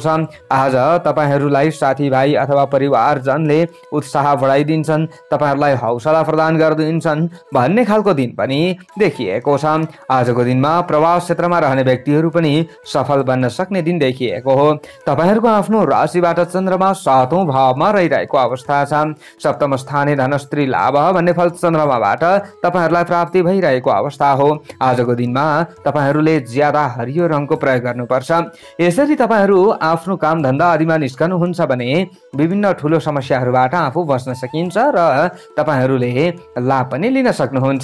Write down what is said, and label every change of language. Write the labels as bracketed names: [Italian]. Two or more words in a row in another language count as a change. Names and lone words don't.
[Nepali] आज तपाईँहरूलाई साथीभाइ अथवा परिवारजनले उत्साह बढाइदिन्छन्, तपाईँहरूलाई हौसला प्रदान गरिदिन्छन् भन्ने खालको दिन पनि देखिएको छ। आजको दिनमा प्रवास क्षेत्रमा रहने व्यक्तिहरू पनि सफल बन्न सक्ने दिन देखिएको हो। तपाईँहरूको आफ्नो राशिबाट चन्द्रमा 7औं भावमा रहिरहेको अवस्था छ। [Sanskrit] सप्तम स्थाने धनस्त्री लाभ [Nepali] भन्ने फल चन्द्रमाबाट तपाईँहरूलाई प्राप्ति भइरहेको अवस्था हो। आजको दिनमा तपाईँहरूले ज्यादा हरियो रङको प्रयोग गर्नुपर्छ। यसरी तपाईँहरू आफ्नो काम धन्दा आदिमा निस्कनुहुन्छ भने विभिन्न ठुलो समस्याहरूबाट आफू बच्न सकिन्छ र तपाईँहरूले लाभ पनि लिन सक्नुहुन्छ।